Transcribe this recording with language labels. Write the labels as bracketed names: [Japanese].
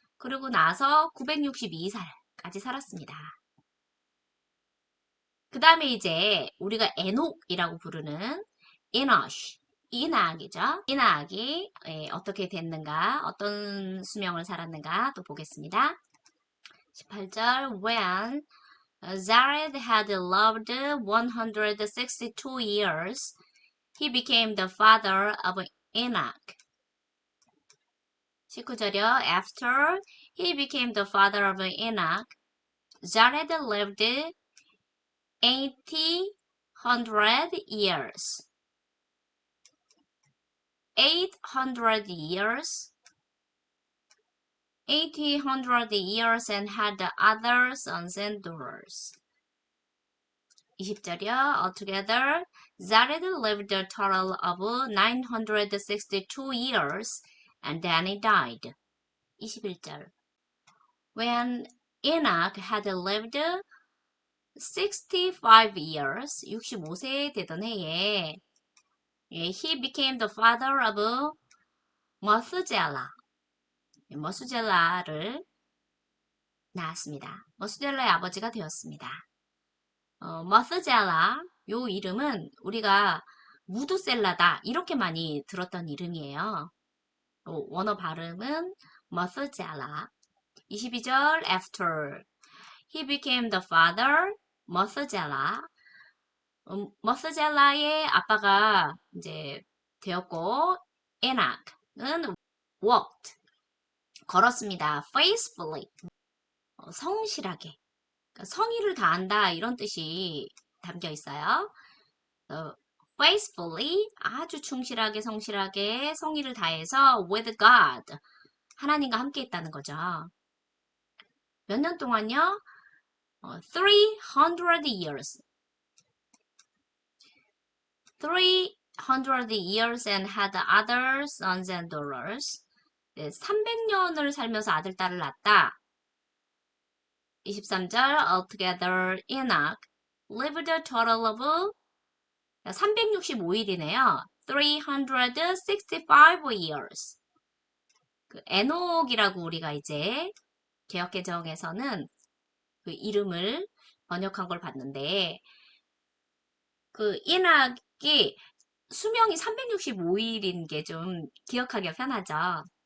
[Korean] 그리고 나서 962살까지 살았습니다. 그 다음에 이제 우리가 에녹이라고 부르는 이너쉬, 이나악이죠. 이나악이 어떻게 됐는가, 어떤 수명을 살았는가 또 보겠습니다. [English] 18절 When Jared had lived 162 years, he became the father of Enoch. [Korean] 19절이요. [English] After he became the father of Enoch, Jared lived 800 years. 800 years 800 years and had other sons and daughters. [Korean] 20절이요. [English] Altogether, Jared lived a total of 962 years and then he died. [Korean] 21절. [English] When Enoch had lived 65 years, [Korean] 65세 되던 해에 [English] he became the father of Methuselah. [Korean] 머수젤라를 낳았습니다. 머수젤라의 아버지가 되었습니다. 머스젤라 요 이름은 우리가 무두셀라다 이렇게 많이 들었던 이름이에요. 원어 발음은 머스젤라. [English] 22절 after he became the father 머스젤라. [Korean] 머스젤라의 아빠가 이제 되었고 에낙은 [English] walked [Korean] 걸었습니다. faithfully 성실하게 성의를 다한다 이런 뜻이 담겨 있어요. faithfully 아주 충실하게 성실하게 성의를 다해서 [English] with God [Korean] 하나님과 함께 했다는 거죠. 몇 년 동안요? [English] 300 years 300 years and had other sons and daughters [Korean] 300년을 살면서 아들, 딸을 낳았다. [English] 23절 altogether Enoch lived a total of [Korean] 365일이네요. [English] 365 years. [Korean] 그 에녹이라고 우리가 이제 개역개정에서는 그 이름을 번역한 걸 봤는데 그 이낙이 수명이 365일인 게 좀 기억하기가 편하죠.